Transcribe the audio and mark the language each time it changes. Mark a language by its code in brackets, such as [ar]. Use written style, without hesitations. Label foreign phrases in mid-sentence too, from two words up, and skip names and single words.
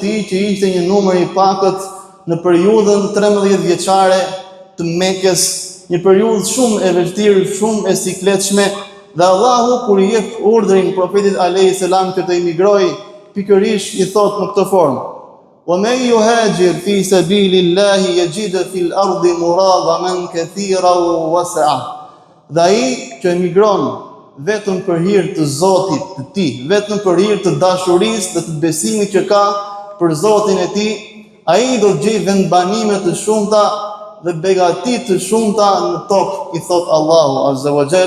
[sq] tij, që ishte një numër i pakët në periudhën 13 vjeçare të Mekës, një periudhë shumë e vështirë, shumë e sikletshme, dhe Allahu kur i jep urdhrin profetit [ar] عليه السلام [sq] që të emigrojë, pikërisht i thot në këtë formë: [ar] "ومن يهاجر في سبيل الله يجد في الأرض مراغما كثيرا وسعة." [sq] Dhe ai që emigron vetëm për hir të Zotit të tij, vetëm për hir të dashurisë dhe të besimit që ka për Zotin e tij, ai do të gjejë vendbanime të shumta dhe begati të shumta në tokë, i thot Allahu [ar] عز وجل.